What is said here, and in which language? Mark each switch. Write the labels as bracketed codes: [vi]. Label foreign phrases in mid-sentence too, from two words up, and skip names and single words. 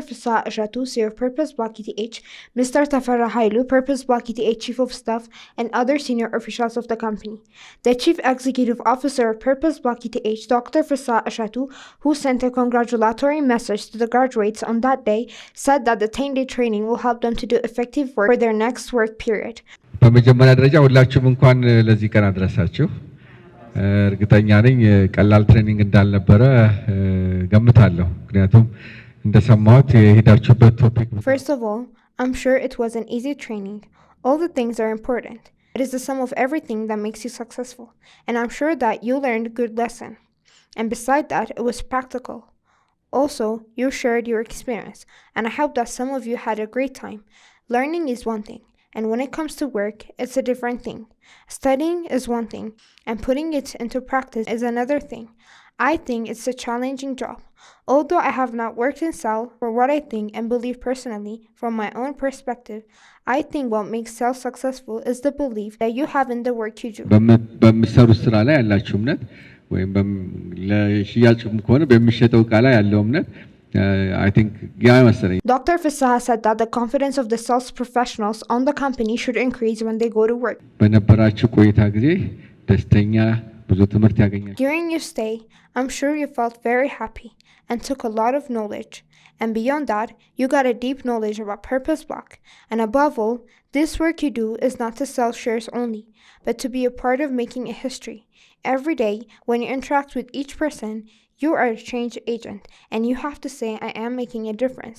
[en] Fasa Ishatu, CEO of Purposeblack ETH, Mr. Tafera Hailu, Purposeblack ETH Chief of Staff, and other senior officials of the company. The Chief Executive Officer of Purposeblack ETH, Dr. Fasa Ishatu, who sent a congratulatory message to the graduates on that day, said that the 10-day training will help them to do effective work for their next work period. [am] በመጀመሪያ ደረጃ ሁላችሁም እንኳን ለዚህ ቀን አድረሳችሁ። እርግጠኛ ነኝ ቀላል ትሬኒንግ እንዳልነበረ ገምታለሁ። ምክንያቱም እንደሰማሁት የሄዳችሁበት ቶፒክ [en] First of all, I'm sure it was an easy training. All the things are important. It is the sum of everything that makes you successful. And I'm sure that you learned a good lesson. And beside that, it was practical. Also, you shared your experience, and I hope that some of you had a great time. Learning is one thing, And when it comes to work, it's a different thing. Studying is one thing, and putting it into practice is another thing. I think it's a challenging job. Although I have not worked in sales, for what I think and believe personally, from my own perspective, I think what makes sales successful is the belief that you have in the work you do. [am] በሚሰሩት ስራ ላይ ያላችሁ እምነት ወይም ለሽያጭም ከሆነ በሚሸጠው ዕቃ ላይ ያለው እምነት [en] I think [am] ያ መሰለኝ። [en] Dr. Fisaha said that the confidence of the sales professionals on the company should increase when they go to work. [am] በነበራችሁ ቆይታ ጊዜ ደስተኛ ብዙ ትምህርት ያገኛችሁ [en] During your stay, I'm sure you felt very happy and took a lot of knowledge. And beyond that, you got a deep knowledge about Purposeblack. And above all, this work you do is not to sell shares only, but to be a part of making a history. Every day, when you interact with each person, you are a change agent, and you have to say, I am making a difference.